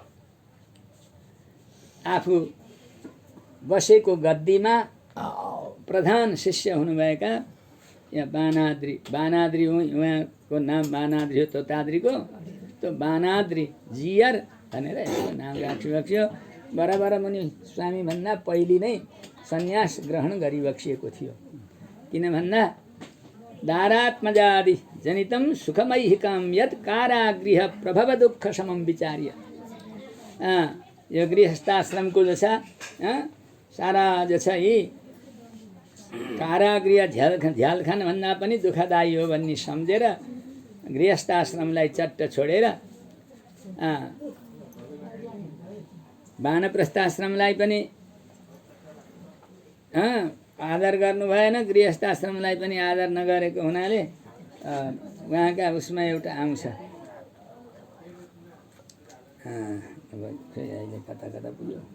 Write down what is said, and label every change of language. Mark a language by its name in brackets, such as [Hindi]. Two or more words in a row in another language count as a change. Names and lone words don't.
[Nepali] आफू बसेको गद्दीमा प्रधान शिष्य हुनुभएका यहाँ बानाद्री उहाँको नाम बानाद्री हो तोताद्रीको, तो बानाद्री जियर भनेर यसको नाम राखिबक्स्यो। बराबर मुनि स्वामी भन्दा पहिले नै सन्यास ग्रहण गरिबक्सिएको थियो। किन भन्दा [Sanskrit] दारात्मजादि जनितम सुखमैहिकम यत् कारागृह प्रभव दुःख समम विचार्य। [Nepali] यो गृहस्थाश्रमको जो छ सारा जो छ यी कारागृह झ्यालखान भन्दा पनि दुःखदायी हो भन्ने सम्झेर गृहस्थाश्रमलाई चट्ट छोडेर वानप्रस्थाश्रमलाई पनि आदर गर्नु भएन, गृहस्थाश्रमलाई पनि आदर नगरेको हुनाले उहाँका उसमा एउटा आउँछ अब खै अहिले कता कता पुग्यो।